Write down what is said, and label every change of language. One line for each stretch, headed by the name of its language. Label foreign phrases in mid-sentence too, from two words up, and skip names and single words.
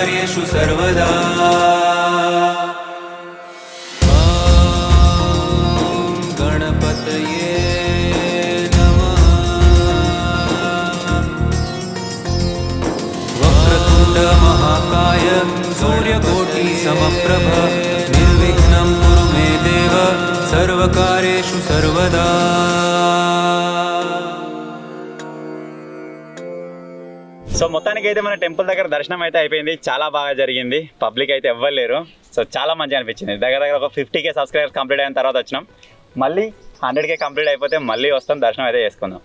Sanskrit: सर्वकार्येषु सर्वदा गणपतये नमः वक्रतुण्ड महाकाय सूर्यकोटि समप्रभ निर्विघ्नं कुरु मे देव सर्वकार्येषु सर्वदा
Telugu: సో మొత్తానికి అయితే మన టెంపుల్ దగ్గర దర్శనం అయితే అయిపోయింది, చాలా బాగా జరిగింది. పబ్లిక్ అయితే ఎవ్వరు లేరు, సో చాలా మంచిగా అనిపించింది. దగ్గర ఒక 50K
English: subscribers complete
Telugu: అయిన తర్వాత వచ్చినాం. మళ్ళీ 100K కంప్లీట్ అయిపోతే మళ్ళీ వస్తాం, దర్శనం అయితే చేసుకుందాం.